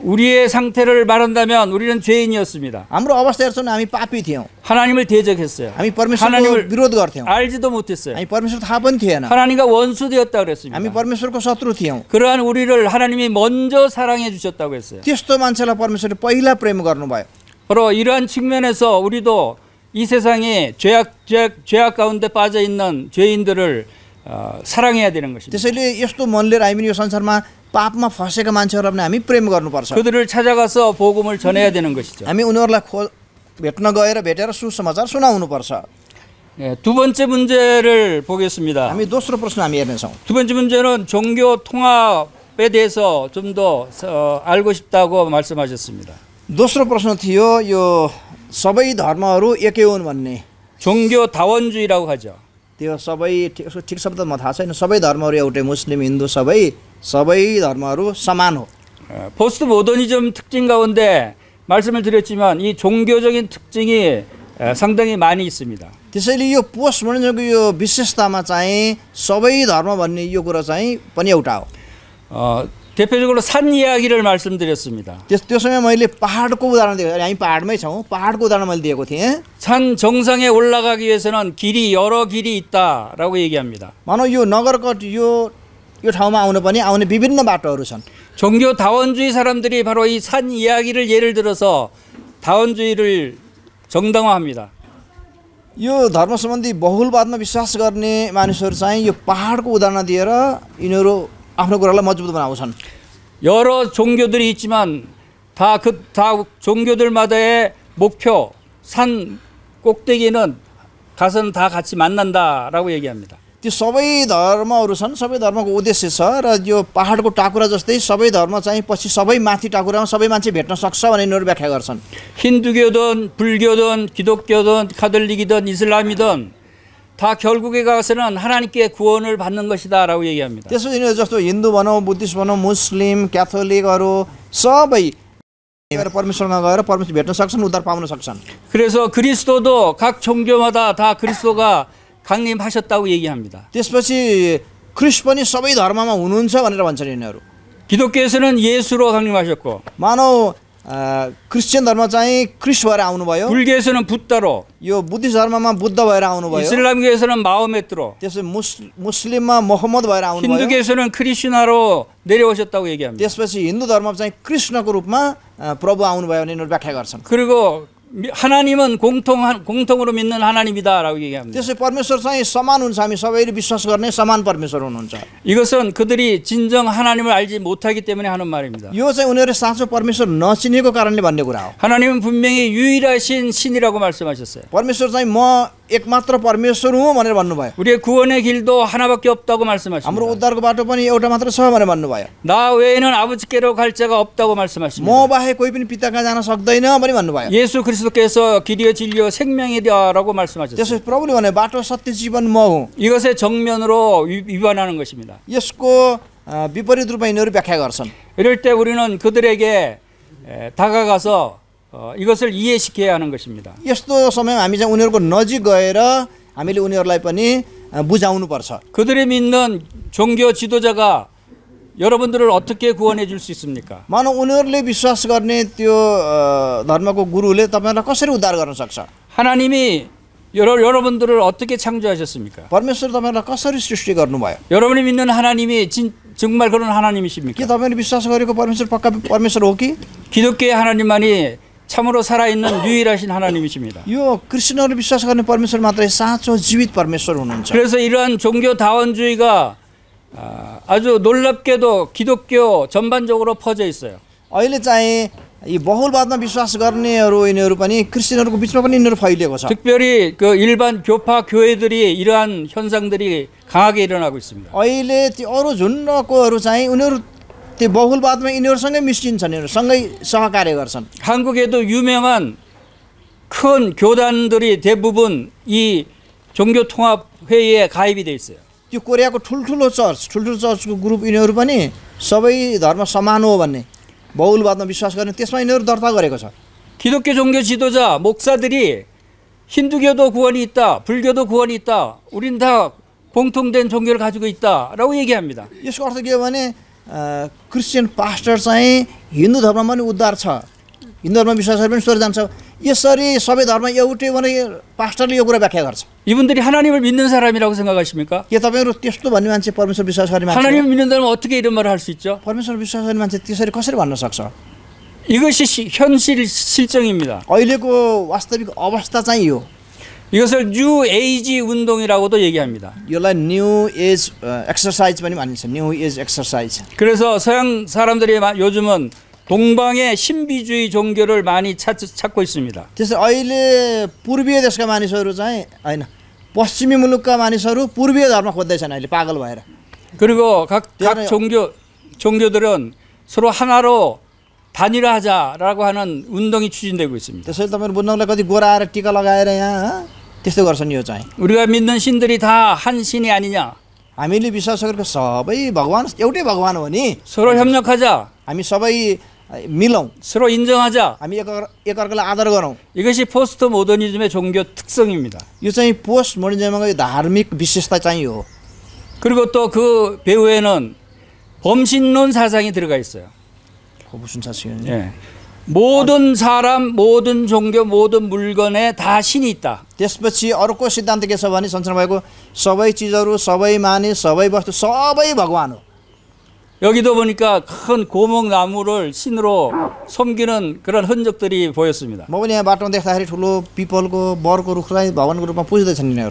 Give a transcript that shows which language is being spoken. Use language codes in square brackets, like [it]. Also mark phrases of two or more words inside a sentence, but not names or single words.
[ko] 우리의 상태를 말한다면 우리는 죄인이었습니다. [ne] हाम्रो अवस्था हेर्छौँ हामी पापी थियौँ, [ko] 하나님을 대적했어요. [ne] हामी परमेश्वरको विरोध गर्थ्यौँ, [ko] 알지도 못했어요. [ne] हामी परमेश्वर थाहा पनि थिएन, [ko] 하나님과 원수되었다고 그랬습니다. [ne] हामी परमेश्वरको शत्रु थियौँ। [ko] 그러한 우리를 하나님이 먼저 사랑해 주셨다고 했어요. [ne] त्यस्तो मान्छेलाई परमेश्वरले पहिला प्रेम गर्नुभयो। [ko] 바로 이러한 측면에서 우리도 이 세상에 죄악 가운데 빠져 있는 죄인들을 사랑해야 되는 것입니다. [ne] त्यसैले यस्तो मन लिएर हामी यो संसारमा पापमा फसेका मान्छेहरूलाई पनि हामी प्रेम गर्नुपर्छ। [ko] 그들을 찾아가서 복음을 전해야 되는 것이죠. [ne] हामी उनीहरूलाई भेट्न गएर भेटेर सुसमाचार सुनाउनुपर्छ। [ko] 두 번째 문제를 보겠습니다. [ne] हामी दोस्रो प्रश्न हामी हेर्नेछौँ। [ko] 두 번째 문제는 종교 통합에 대해서 좀 더 알고 싶다고 말씀하셨습니다. [ne] दोस्रो प्रश्न थियो यो सबै धर्महरू एकै हुन् भन्ने। [ko] 종교 다원주의라고 하죠. [ne] त्यो सबै ठिक शब्द म थाहा छैन, सबै धर्महरू एउटै, मुस्लिम हिन्दू सबै धर्महरू समान हो। [ko] 포스트 모더니즘 특징 가운데 말씀을 드렸지만 이 종교적인 특징이 상당히 많이 있습니다. [ne] त्यसैले यो पोस्ट मोडर्निजमको यो विशेषतामा चाहिँ सबै धर्म भन्ने यो कुरा चाहिँ पनि एउटा हो। [ko] 대표적으로 산 이야기를 말씀드렸습니다. [ne] त्यो समय मैले पहाडको उदाहरण दिएको, हामी पहाडमै छौँ, पहाडको उदाहरण मैले दिएको थिएँ। [ko] 산 정상에 올라가기 위해서는 여러 길이 있다라고 얘기합니다. [ne] मानौ यो नगरकोट यो ठाउँमा आउने विभिन्न बाटोहरू छन्। [ko] 종교 다원주의 사람들이 바로 이 산 이야기를 예를 들어서 다원주의를 정당화합니다. [ne] यो धर्म सम्बन्धी बहुलवादमा विश्वास गर्ने मानिसहरू चाहिँ यो पहाडको उदाहरण दिएर यिनीहरू आफ्नो कुरालाई मजबुत बनाउँछन्। [ko] 여러 종교들이 있지만 다 종교들마다의 목표 산 꼭대기는 가서는 다 같이 만난다라고 얘기합니다. [ne] त्यो सबै धर्महरू छन्, सबै धर्मको उद्देश्य छ र यो पहाडको टाकुरा जस्तै सबै धर्म चाहिँ पछि सबै माथि टाकुरामा सबै मान्छे भेट्न सक्छ भनेर यिनीहरू व्याख्या गर्छन्। [ko] 힌두교든 불교든 기독교든 카톨릭이든 이슬람이든 다 결국에 가서는 하나님께 구원을 받는 것이다라고 얘기합니다. [ne] त्यसो यिनीहरू जस्तो हिन्दू भनौँ, बुद्धिस्ट भनौँ, मुस्लिम, क्याथोलिकहरू सबै परमेश्वरमा गएर परमेश्वर भेट्न सक्छन्, उद्धार पाउन सक्छन्। [ko] 그래서 그리스도도 각 종교마다 다 그리스도가 강림하셨다고 얘기합니다. [ne] त्यसपछि क्रिस्ट पनि सबै धर्ममा हुनुहुन्छ भनेर भन्छन् यिनीहरू। [ko] 기독교에서는 예수로 강림하셨고 [ne] मानौ क्रिस्चियन धर्म चाहिँ क्रिस्ट भएर आउनुभयो, [ko] 불교에서는 부다로, [ne] यो बुद्धिस्ट धर्ममा बुद्ध भएर आउनुभयो, [ko] 이슬람교에서는 마호메트로, [ne] त्यसपछि मुस्लिममा मोहम्मद भएर आउनुभयो, [ko] 힌두교에서는 크리슈나로 내려오셨다고 얘기합니다. [ne] त्यसपछि हिन्दू धर्म चाहिँ कृष्णको रूपमा प्रभु आउनुभयो भने यिनीहरू व्याख्या गर्छन्। [ko] 그리고 하나님은 공통으로 믿는 하나님이다라고 얘기합니다. [ne] त्यसै परमेश्वर चाहिँ समान हुन्छ, हामी सबैले विश्वास गर्ने समान परमेश्वर हुनुहुन्छ। [ko] 이것은 그들이 진정 하나님을 알지 못하기 때문에 하는 말입니다. [ne] यो चाहिँ उनीहरूले साँचो परमेश्वर नचिनेको कारणले भन्ने कुरा हो। [ko] 하나님은 분명히 유일하신 신이라고 말씀하셨어요. [ne] परमेश्वर चाहिँ म एकमात्र परमेश्वर हुँ भनेर भन्नुभयो। [ko] 우리의 구원의 길도 하나밖에 없다고 [ne] हाम्रो [ko] 말씀하십니다. [ne] उद्धारको बाटो पनि एउटा मात्र छ भनेर भन्नुभयो। [ko] 나 외에는 아버지께로 갈 자가 없다고 말씀하십니다. [ne] म बाहेक कोही पनि पिताकहाँ जान सक्दैन भने भन्नुभयो। [ko] 예수 그리스도께서 길이요 진리요 생명이다라고 말씀하셨어요. [ne] त्यसै प्रभुले भने बाटो सत्य जीवन म हुँ। [ko] 이것의 정면으로 위반하는 것입니다. [ne] यसको विपरीत रूपमा यिनीहरू व्याख्या गर्छन्। [ko] 이럴 때 우리는 그들에게 다가가서 이것을 이해시켜야 하는 것입니다. [ne] यस्तो समयमा हामी चाहिँ उनीहरूको नजिक गएर हामीले उनीहरूलाई पनि बुझाउनुपर्छ। [ko] 그들이 믿는 종교 지도자가 여러분들을 어떻게 구원해 줄 수 있습니까? [ne] मानौ उनीहरूले विश्वास गर्ने त्यो धर्मको गुरुले तपाईहरुलाई कसरी उद्धार गर्न सक्छ? [ko] 하나님이 여러분들을 어떻게 창조하셨습니까? [ne] परमेश्वर तपाईहरुलाई कसरी सृष्टि गर्नुभयो? [ko] 여러분이 믿는 하나님이 정말 그런 [ne] के [ko] 하나님이십니까? [ne] तपाईहरुले विश्वास गरेको परमेश्वर पक्का परमेश्वर हो कि? [ko] 기독교의 하나님만이 참으로 살아있는 유일하신 하나님이십니다. [ne] यो क्रिश्चियनहरूले विश्वास गर्ने परमेश्वर मात्रै साँचो जीवित परमेश्वर हुनुहुन्छ। [ko] 그래서 이러한 종교다원주의가 아주 놀랍게도 기독교 전반적으로 퍼져 있어요. [ne] अहिले चाहिँ यी बहुलवादमा विश्वास गर्नेहरू यिनीहरू पनि क्रिश्चियनहरूको बिचमा पनि यिनीहरू फैलिएको छ। [ko] 특별히 그 일반 교파 교회들이 이러한 현상들이 강하게 일어나고 있습니다. [ne] अहिले ती अरू झुन्डकोहरू चाहिँ उनीहरू त्यो बहुलवादमा यिनीहरूसँगै मिसिन्छन्, यिनीहरूसँगै सहकार्य गर्छन्। [ko] 한국에도 유명한 큰 교단들이 대부분 이 종교통합회의에 가입이 돼 있어요. [ne] त्यो कोरियाको ठुल्ठुलो चर्चको ग्रुप यिनीहरू पनि सबै धर्म समान हो भन्ने बहुलवादमा विश्वास गर्ने त्यसमा यिनीहरू दर्ता गरेको छ। [ko] 기독교 종교 지도자 목사들이 힌두교도 구원이 있다, 불교도 구원이 있다, 우린 다 공통된 종교를 가지고 있다라고 얘기합니다. [ne] यसको अर्थ के हो भने [en] Christian pastor [ne] चाहिँ हिन्दू धर्ममा पनि उद्धार छ, हिन्दू धर्ममा विश्वास गरे पनि स्वर्ग जान्छ, यसरी सबै धर्म एउटै भने पास्टरले यो कुरा व्याख्या गर्छ। [ko] 이분들이 하나님을 믿는 사람이라고 생각하십니까? [ne] के तपाईहरु त्यस्तो भन्ने मान्छे परमेश्वर विश्वास गर्ने मान्छे? [ko] 하나님을 믿는다면 어떻게 이런 말을 할 수 있죠? [ne] परमेश्वर विश्वास गर्ने मान्छे त्यसरी कसरी भन्न सक्छ? [ko] 이것이 현실 실정입니다. [ne] अहिलेको वास्तविक अवस्था चाहिँ यो। [ko] 이것을 뉴 에이지 운동이라고도 얘기합니다. [ne] यसलाई [en] New Age exercise [ne] पनि भनिन्छ, [en] New Age exercise. [ko] 그래서 서양 사람들이 요즘은 동방의 신비주의 종교를 많이 찾고 있습니다. [ne] त्यसै अहिले पूर्वीय देशका मानिसहरू चाहिँ हैन, पश्चिमी मुलुकका मानिसहरू पूर्वीय धर्म खोज्दैछन् अहिले पागल भएर। [ko] 그리고 각 종교들은 서로 하나로 단일화하자라고 하는 운동이 추진되고 있습니다. [ne] त्यसैले तपाईहरु बुझ्नलाई कति गोरा आएर टीका लगाएर यहाँ त्यस्तो गर्छन् यो चाहिँ। [ko] 우리가 믿는 신들이 다 한 신이 아니냐? [ne] हामीले विश्वास गरेको सबै भगवान एउटै भगवान हो नि। [ko] 서로 협력하자. [ne] हामी सबै मिलौं, [ko] 서로 인정하자. [ne] हामी एकअर्कालाई आदर गरौं। [ko] 이것이 포스트 모더니즘의 종교 특성입니다. [ne] यो चाहिँ पोस्ट मोडर्निज्मको धार्मिक विशेषता चाहिँ हो। [ko] 그리고 또 그 배후에는 범신론 사상이 들어가 있어요. 무슨 사실이에요? 예. 모든 사람, 모든 종교, 모든 물건에 다 신이 있다. [ne] त्यसपछि अर्को सिद्धान्त के छ भने संसारमा भएको सबै चीजहरु, सबै मानिस, सबै वस्तु, सबै भगवान हो। [ko] 여기도 보니까 큰 고목나무를 신으로 섬기는 그런 흔적들이 보였습니다. [ne] म पनि यहाँ बाटोमा देख्दाखेरि ठुलो पिपलको बरको रुखलाई भगवानको रूपमा पुज्दैछन् यिनीहरू।